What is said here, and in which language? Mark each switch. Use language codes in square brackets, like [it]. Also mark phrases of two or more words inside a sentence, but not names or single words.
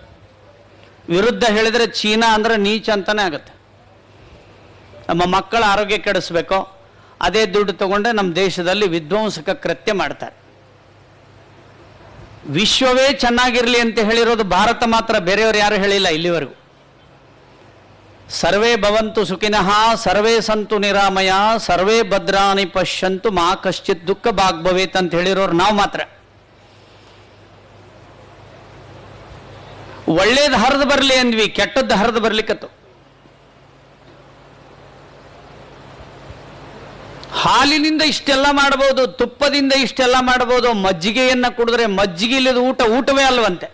[kn] ವಿರುದ್ಧ ಹೇಳಿದರೆ ಚೀನಾ ಅಂದ್ರೆ ನೀಚ ಅಂತಾನೆ ಆಗುತ್ತೆ. ನಮ್ಮ ಮಕ್ಕಳ ಆರೋಗ್ಯ ಕೆಡಿಸ್ಬೇಕು, ಅದೇ ದುಡ್ಡು ತಗೊಂಡೆ ನಮ್ಮ ದೇಶದಲ್ಲಿ ವಿಧ್ವಂಸಕ ಕೃತ್ಯ ಮಾಡ್ತಾರೆ. ವಿಶ್ವವೇ ಚೆನ್ನಾಗಿರಲಿ ಅಂತ ಹೇಳಿರೋದು ಭಾರತ ಮಾತ್ರ, ಬೇರೆಯವರು ಯಾರು ಹೇಳಿಲ್ಲ ಇಲ್ಲಿವರೆಗೂ. [sa] ಸರ್ವೇ ಭವಂತು ಸುಖಿನಃ ಸರ್ವೇ ಸಂತು ನಿರಾಮಯ ಸರ್ವೇ ಭದ್ರಾಣಿ ಪಶ್ಯಂತು ಮಾ ಕಶ್ಚಿತ್ ದುಃಖ ಭಾಗ್ ಭವೇತ್ [kn] ಅಂತ ಹೇಳಿರೋರು ನಾವು ಮಾತ್ರ. ಒಳ್ಳೇದು ಹರಿದು ಬರಲಿ ಅಂದ್ವಿ, ಕೆಟ್ಟದ್ದು ಹರಿದು ಬರ್ಲಿಕ್ಕತ್ತು. ಹಾಲಿನಿಂದ ಇಷ್ಟೆಲ್ಲ ಮಾಡಬಹುದು, ತುಪ್ಪದಿಂದ ಇಷ್ಟೆಲ್ಲ ಮಾಡಬಹುದು, ಮಜ್ಜಿಗೆಯನ್ನ ಕುಡಿದ್ರೆ ಮಜ್ಜಿಗೆ ಇಲ್ಲದ ಊಟವೇ ಅಲ್ವಂತೆ.